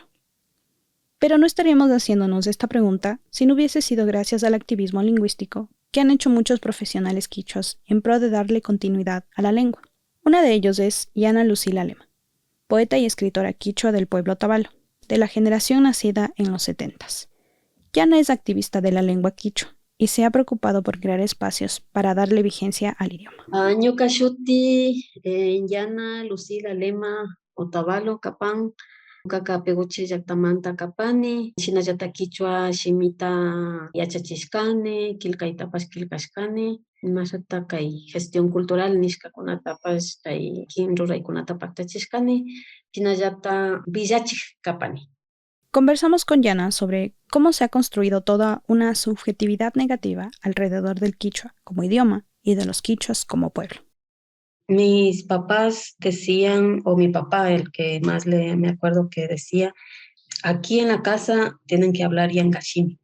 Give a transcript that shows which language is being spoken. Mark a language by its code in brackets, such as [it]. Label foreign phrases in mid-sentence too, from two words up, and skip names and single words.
[es] Pero no estaríamos haciéndonos esta pregunta si no hubiese sido gracias al activismo lingüístico que han hecho muchos profesionales quichuas en pro de darle continuidad a la lengua. Una de ellos es Yana Lucila Lema, poeta y escritora quichua del pueblo Otavalo, de la generación nacida en los 70s. Yana es activista de la lengua quichua y se ha preocupado por crear espacios para darle vigencia al idioma. [qu] Ñuka shuti Yana Lucila Lema Otavalo Kapan kaka peguchi llaqtamanta kapani shinallata quichua shimita yachachishkani qillqaytapash qillqashkani imashata kay [es] gestión cultural [qu] nishkakunatapash kay ruraykunata paktachishkani shinallata villachiq kapani. [es] Conversamos con Yana sobre cómo se ha construido toda una subjetividad negativa alrededor del quichua como idioma y de los quichuas como pueblo. Mis papás decían, o mi papá, el que más me acuerdo que decía, aquí en la casa tienen que hablar Yangashimi.